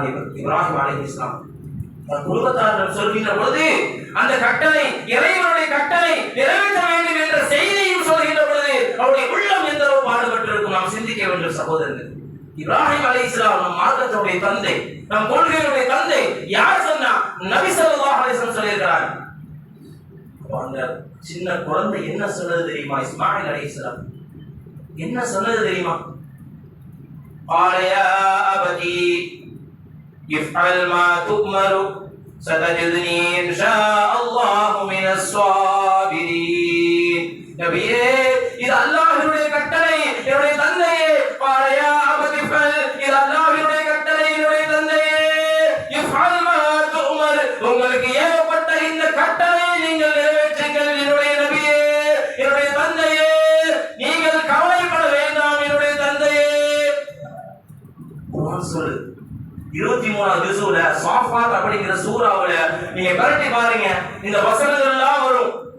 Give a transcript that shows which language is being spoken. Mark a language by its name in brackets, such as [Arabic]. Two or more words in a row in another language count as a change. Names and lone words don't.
[Tamil] இப்ராஹிம் அலைஹிஸ்ஸலாம் குடும்பத்தாரிடம் சொல்கின்ற பொழுது அந்த கட்டளை, இறைவனுடைய கட்டளை நிறைவேற்ற வேண்டும் என்ற செய்தியும் சொல்கின்ற பொழுது அவருடைய உள்ளம் எந்த அளவு பாடுபட்டிருக்கும் நாம் சிந்திக்க வேண்டும் சகோதரர்கள். இப்ராஹிம் அலைஹிஸ்ஸலாம் நம் மார்க்கத்துடைய தந்தை, நம் கொள்கையுடைய தந்தை. யார் சொன்னா? நபி [Arabic] صلى الله عليه وسلم [Tamil] சொல்லியிருக்கிறார். அந்த சின்ன குழந்தை என்ன சொன்னது தெரியுமா? இஸ்மாயில் அலைஹிஸ்ஸலாம் என்ன சொன்னது தெரியுமா? [Arabic] قال يا أبتي افعل ما تؤمر ستجدني إن شاء الله من الصابرين. [Tamil] நபியே, இது அல்லாஹ்வுடைய கட்டளை, என்னுடைய தந்தையே. [Arabic] قال يا أبتي افعل, [Tamil] இது அல்லாஹ்வுடைய கட்டளை, என்னுடைய தந்தையே. [Arabic] افعل ما تؤمر, [Tamil] உங்களுக்கு ஏவப்பட்ட இந்த கட்டளையை நீங்கள் நிறைவேற்றுங்கள் என்னுடைய நபியே, என்னுடைய தந்தையே. நீங்கள் கவலைப்பட வேண்டாம் என்னுடைய தந்தையே. குர்ஆன் சொல்லு 23வது ஜுஸுல சாஃபாத் அப்படிங்கிற சூராவுல நீங்க பரட்டி பாருங்க, இந்த வசனங்கள் எல்லாம் வரும்.